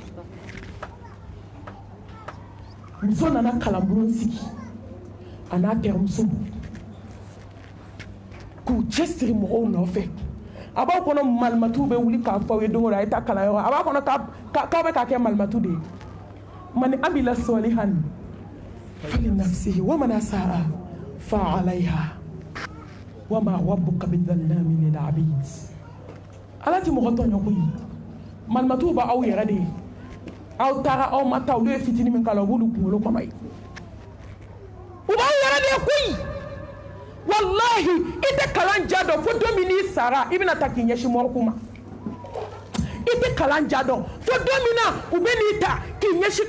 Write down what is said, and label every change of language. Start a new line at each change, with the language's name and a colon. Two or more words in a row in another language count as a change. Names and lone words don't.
Bambara: muso nana kalanbulon sigi a n'a terimuso k'u cɛsiri mɔgɔw nɔfɛ a b'a kɔnɔ malimatu bɛ wuli k'a fɔ aw ye don o don a ye taa kalanyɔrɔ a b'a kɔnɔ k'a bɛ ka kɛ malimatu de ye
Arabic: من عمل صالحا فلنفسه ومن أساء فعليها وما ربك بظلام للعبيد
Bambara: ala ti mɔgɔ tɔɲɔ koyi malimatu b'aw yɛrɛ de ye aw taara aw ma taa olu ye fitini min k'a la u b'olu kunkolo kɔnɔ ye u b'aw yɛrɛ de ye koyi wallahi i tɛ kalan ja dɔn fo don min n'i sara i bɛna ta k'i ɲɛsin mɔriku ma i tɛ kalan ja dɔn fo don min na u bɛ n'i ta k'i ɲɛsin